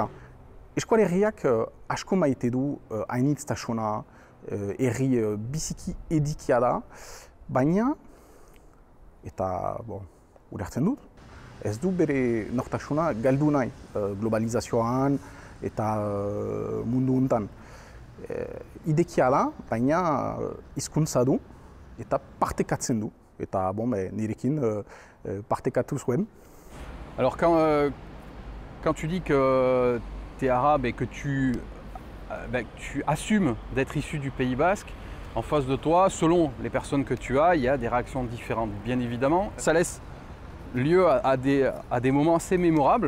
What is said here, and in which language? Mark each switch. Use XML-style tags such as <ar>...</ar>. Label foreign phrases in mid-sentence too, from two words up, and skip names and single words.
<eu>Eskualerriak asko maite du hainitztasuna, herri biziki edikia da, baina, eta ulertzen dut, ez du bere nortasuna galdu nahi globalizazioan eta mundu hontan. Idekia da, baina hizkuntza du eta partekatzen du. Eta nirekin partekatu zuen.</eu> <fr>Alors quand tu dis que tu es arabe et que tu assumes d'être issu du Pays Basque, en face de toi, selon les personnes que tu as, il y a des réactions différentes, bien évidemment. Ça laisse lieu à des moments assez mémorables.</fr>